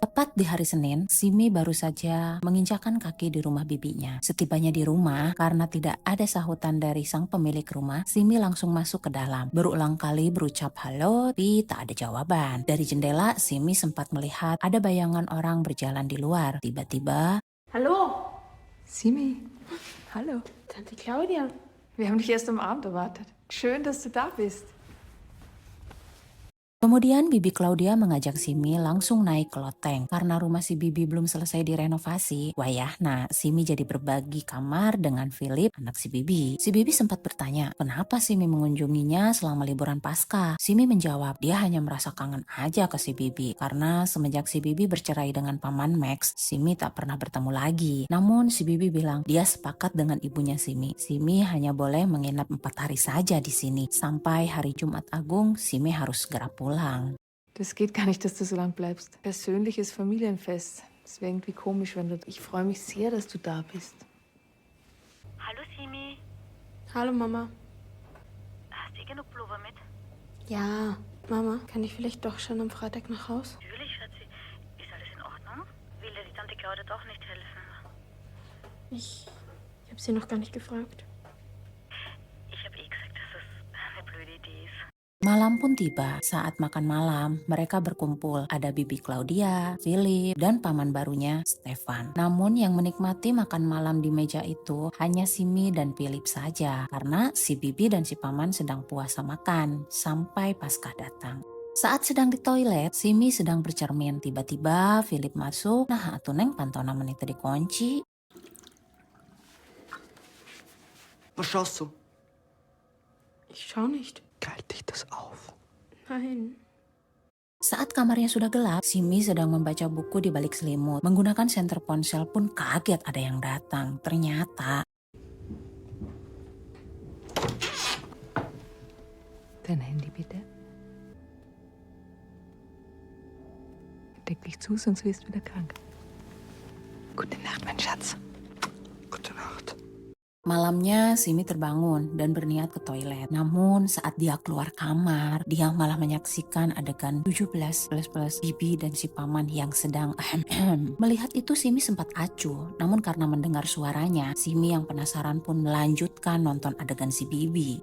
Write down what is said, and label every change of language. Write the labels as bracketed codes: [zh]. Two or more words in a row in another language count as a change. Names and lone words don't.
[id] Tepat di hari Senin, Simi baru saja menginjakan kaki di rumah bibinya. Setibanya di rumah, karena tidak ada sahutan dari sang pemilik rumah, Simi langsung masuk ke dalam. Berulang kali berucap halo, tapi tak ada jawaban. Dari jendela, Simi sempat melihat ada bayangan orang berjalan di luar. Tiba-tiba, [de] Hallo, Simi, hallo. Tante Claudia. Wir haben dich erst am Abend erwartet. Schön, dass du da bist. [id] kemudian bibi Claudia mengajak Simi langsung naik ke loteng. Karena rumah si bibi belum selesai direnovasi, wayahna Simi jadi berbagi kamar dengan Philip, anak si bibi. Si bibi sempat bertanya, kenapa Simi mengunjunginya selama liburan Paskah? Simi menjawab, dia hanya merasa kangen aja ke si bibi. Karena semenjak si bibi bercerai dengan paman Max, Simi tak pernah bertemu lagi. Namun si bibi bilang, dia sepakat dengan ibunya Simi. Simi hanya boleh menginap 4 hari saja di sini. Sampai hari Jumat Agung, Simi harus segera pulang. [de] Das geht gar nicht, dass du so lang bleibst. Persönliches Familienfest. Das wäre irgendwie komisch, wenn du... Ich freue mich sehr, dass du da bist. Hallo Simi, Hallo Mama. hast du genug Pullover mit? Ja, Mama, kann ich vielleicht doch schon am Freitag nach Haus? Natürlich, Schatzi. Ist alles in Ordnung? Will dir die Tante Claudia doch nicht helfen? Ich habe sie noch gar nicht gefragt. Ich habe gesagt, dass das eine blöde Idee ist. [id] Malam pun tiba. Saat makan malam, mereka berkumpul. Ada bibi Claudia, Philip, dan paman barunya, Stefan. Namun yang menikmati makan malam di meja itu hanya Simi dan Philip saja. Karena si bibi dan si paman sedang puasa makan sampai Paskah datang. Saat sedang di toilet, Simi sedang bercermin. Tiba-tiba Philip masuk. [su] Nah, atuh neng pantona menit dikunci. [de] Was schaust du? Ich schau nicht. Galt dich das auf? Nein. [id] Saat kamarnya sudah gelap, Simi sedang membaca buku di balik selimut. Menggunakan senter ponsel pun kaget ada yang datang. Ternyata [de] Dein Handy bitte. Deck dich zu, sonst wirst du wieder krank. Gute Nacht, mein Schatz. Gute Nacht. [id] malamnya Simi terbangun dan berniat ke toilet. Namun saat dia keluar kamar, dia malah menyaksikan adegan 17 plus bibi dan si paman yang sedang Melihat itu Simi sempat acuh. Namun karena mendengar suaranya, Simi yang penasaran pun melanjutkan nonton adegan si bibi.